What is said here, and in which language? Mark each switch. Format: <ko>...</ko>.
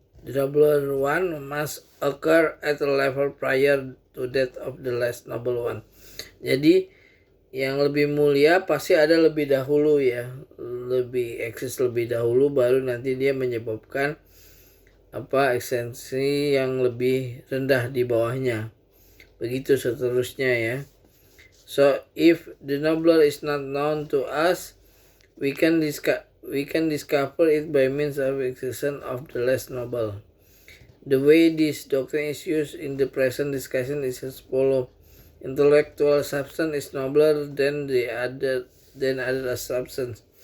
<en>The nobler one must occur at a level prior to that of the less noble one.</en> <id>Jadi yang lebih mulia pasti ada lebih dahulu ya, lebih eksis lebih dahulu, baru nanti dia menyebabkan eksistensi yang lebih rendah di bawahnya. Begitu seterusnya ya.</id> <en>So if the nobler is not known to us, we can discover it by means of existence of the less noble. The way this doctrine is used in the present discussion is as follows. Intellectual substance is nobler than other substance.</en>